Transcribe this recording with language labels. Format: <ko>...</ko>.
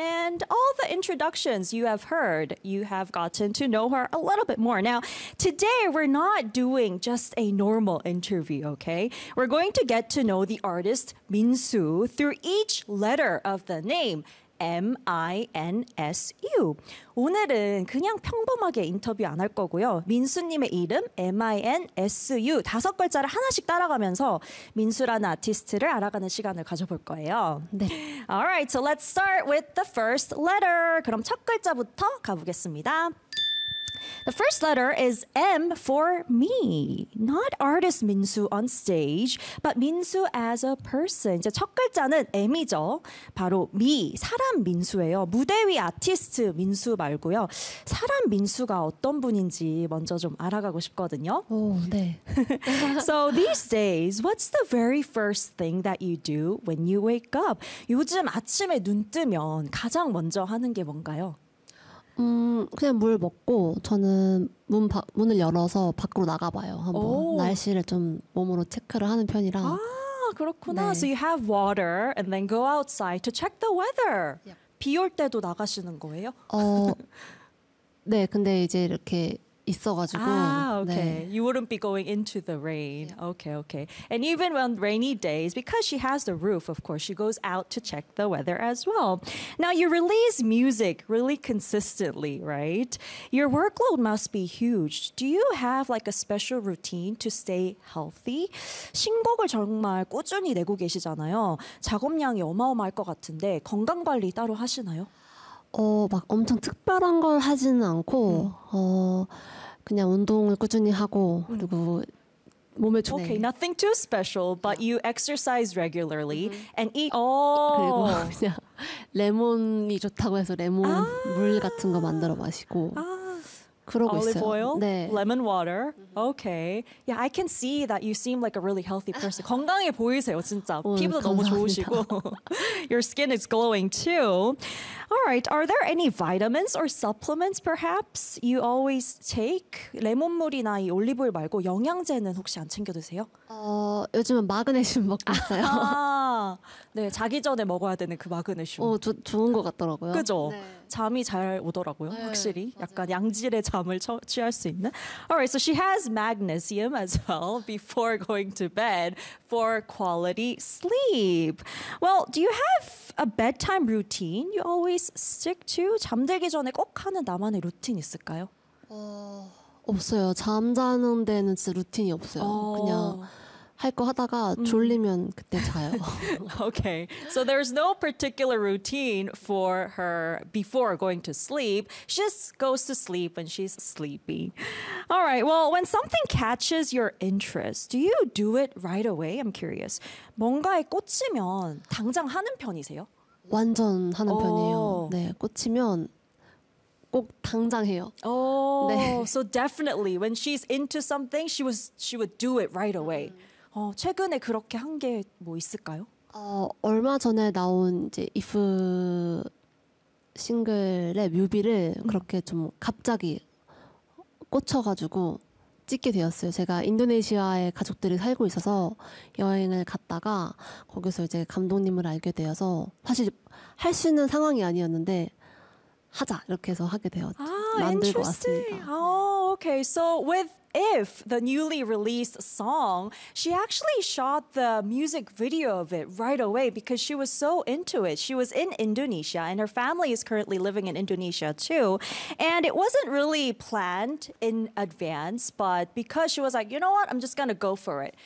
<en>And all the introductions you have heard, you have gotten to know her a little bit more. Now, today we're not doing just a normal interview, okay? We're going to get to know the artist Min Soo through each letter of the name. M-I-N-S-U.</en> <ko>오늘은 그냥 평범하게 인터뷰 안 할 거고요. 민수님의 이름 M-I-N-S-U 다섯 글자를 하나씩 따라가면서 민수라는 아티스트를 알아가는 시간을 가져볼 거예요. 네.</ko> <en>Alright, so let's start with the first letter.</en> <ko>그럼 첫 글자부터 가보겠습니다.</ko> <en>The first letter is M for me. Not artist Min Soo on stage, but Min Soo as a person.</en> <ko>이제 첫 글자는 M이죠. 바로 me, 사람 민수예요. 무대 위 아티스트 민수 말고요. 사람 민수가 어떤 분인지 먼저 좀 알아가고 싶거든요. 오, 네.</ko> <en>So these days, what's the very first thing that you do when you wake up?</en> <ko>요즘 아침에 눈 뜨면 가장 먼저 하는 게 뭔가요? 그냥 물 먹고 저는 문을 열어서 밖으로 나가봐요. 한번 날씨를 좀 몸으로 체크를 하는 편이라. 아, 그렇구나.</ko> <en>네. So you have water and then go outside to check the weather. Yep.</en> <ko>비 올 때도 나가시는 거예요? 네, 근데 이제 이렇게 있어가지고.</ko> <en>아, okay. 네. You wouldn't be going into the rain. Yeah. Okay, okay. And even on rainy days, because she has the roof, of course, she goes out to check the weather as well. Now, you release music really consistently, right? Your workload must be huge. Do you have like a special routine to stay healthy?</en> <ko>신곡을 정말 꾸준히 내고 계시잖아요. 작업량이 어마어마할 것 같은데 건강관리 따로 하시나요? 막 엄청 특별한 걸 하지는 않고 그냥 운동을 꾸준히 하고 그리고 몸에 좋네.</ko> <en>Okay, nothing too special, but you exercise regularly and eat.</en> <ko>그리고 그냥 레몬이 좋다고 해서 레몬 물 같은 거 만들어 마시고. 그러고</ko> <en>Olive</en> <ko>있어요.</ko> <en>Oil, 네. Lemon water. Okay. Yeah, I can see that you seem like a really healthy person.</en> <ko>건강해 보이세요, 진짜. 피부도 너무 좋으시고.</ko> <en>Your skin is glowing too. All right. Are there any vitamins or supplements perhaps you always take?</en> <ko>레몬물이나 이 올리브유 말고 영양제는 혹시 안 챙겨 드세요? 요즘은 마그네슘 먹고 있어요. 네, 자기 전에 먹어야 되는 그 마그네슘. 좋은 것 같더라고요. 그죠? 네. 잠이 잘 오더라고요, 네, 확실히. 맞아요. 약간 양질의 잠을 취할 수 있는.</ko> <en>Alright, so she has magnesium as well before going to bed for quality sleep. Well, do you have a bedtime routine you always stick to?</en> <ko>잠들기 전에 꼭 하는 나만의 루틴 있을까요? 없어요. 잠자는 데는 진짜 루틴이 없어요. 그냥 할 거 하다가 졸리면 그때 자요.</ko> <en>Okay. So there's no particular routine for her before going to sleep. She just goes to sleep when she's sleepy. All right. Well, when something catches your interest, do you do it right away? I'm curious.</en> <ko>뭔가에 꽂히면 당장 하는 편이세요? 완전 하는 편이에요. 네, 꽂히면 꼭 당장 해요. Oh, 네.</ko> <en>So definitely when she's into something, she would do it right away.</en> <ko>최근에 그렇게 한 게 뭐 있을까요? 얼마 전에 나온 이제 If 싱글의 뮤비를 그렇게 좀 갑자기 꽂혀가지고 찍게 되었어요. 제가 인도네시아에 가족들이 살고 있어서 여행을 갔다가 거기서 이제 감독님을 알게 되어서 사실 할 수 있는 상황이 아니었는데 하자 이렇게 해서 하게 되었죠. 만들고 왔습니다.</ko> <en>Oh, okay. So with If, the newly released song, she actually shot the music video of it right away because she was so into it. She was in Indonesia and her family is currently living in Indonesia too. And it wasn't really planned in advance, but because she was like, you know what, I'm just gonna go for it.</en>